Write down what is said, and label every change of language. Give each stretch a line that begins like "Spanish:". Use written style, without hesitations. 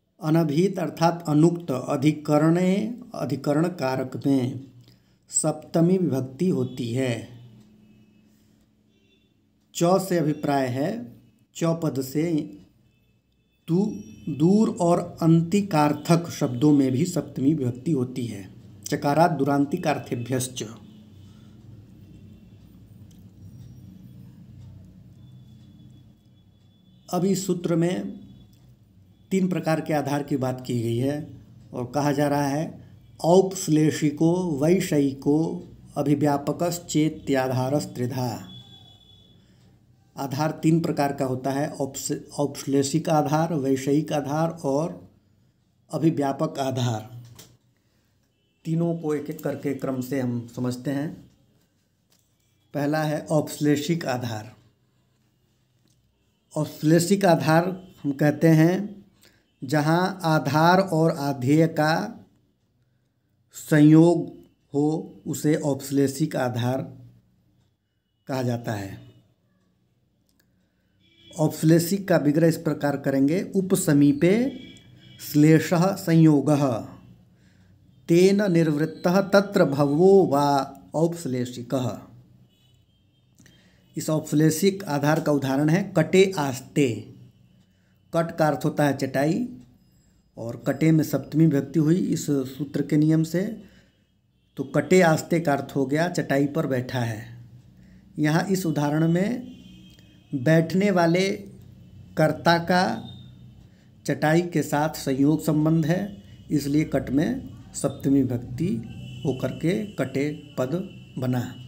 Hindi: अनभिहित अर्थात अनुक्त अधिकरण कारक में सप्तमी विभक्ति होती है। च से अभिप्राय है, च पद से तू दूर और अंतिकार्थक शब्दों में भी सप्तमी विभक्ति होती है।
Sanskrit: चकारात् दूरांतिकार्थेभ्यश्च।
Hindi: अब इस सूत्र में 3 प्रकार के आधार की बात की गई है और कहा जा रहा है
Sanskrit: औपश्लेषिको वैषयिको अभिव्यापकश्चेत्याधारस्त्रिधा।
Hindi: आधार 3 प्रकार का होता है, औपश्लेषिक आधार, वैषयिक आधार और अभिव्यापक आधार। तीनों को एक एक करके क्रम से हम समझते हैं। पहला है औपश्लेषिक आधार। औपश्लेषिक आधार हम कहते हैं जहाँ आधार और आधेय का संयोग हो उसे औपश्लेषिक आधार कहा जाता है। औपश्लेषिक का विग्रह इस प्रकार करेंगे।
Sanskrit: उपसमीपे श्लेषः संयोगः तेन निर्वृत्तः तत्र भवो वा औपश्लेषिकः।
Hindi: इस औपश्लेषिक आधार का उदाहरण है
Sanskrit: कटे आस्ते।
Hindi: कट का अर्थ होता है चटाई और कटे में सप्तमी विभक्ति हुई इस सूत्र के नियम से, तो कटे आस्ते का अर्थ हो गया चटाई पर बैठा है। यहाँ इस उदाहरण में बैठने वाले कर्ता का चटाई के साथ संयोग संबंध है, इसलिए कट में सप्तमी विभक्ति होकर के कटे पद बना।